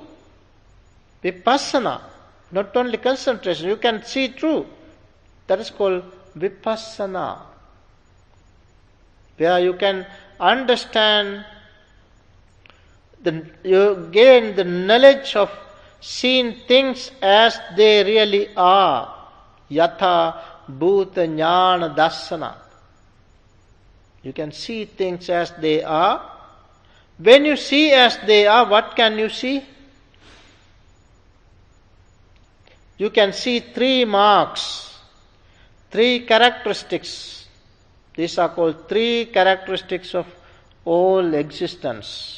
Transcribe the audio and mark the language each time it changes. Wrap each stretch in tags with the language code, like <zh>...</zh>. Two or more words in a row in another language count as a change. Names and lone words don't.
<en>Vipassana, not only concentration, you can see through. That is called vipassana, where you can understand, you gain the knowledge of seeing things as they really are.</en> <pi>Yatha bhuta jnana dassana.</pi> <en>You can see things as they are. When you see as they are, what can you see? You can see three marks, three characteristics. These are called three characteristics of all existence.</en>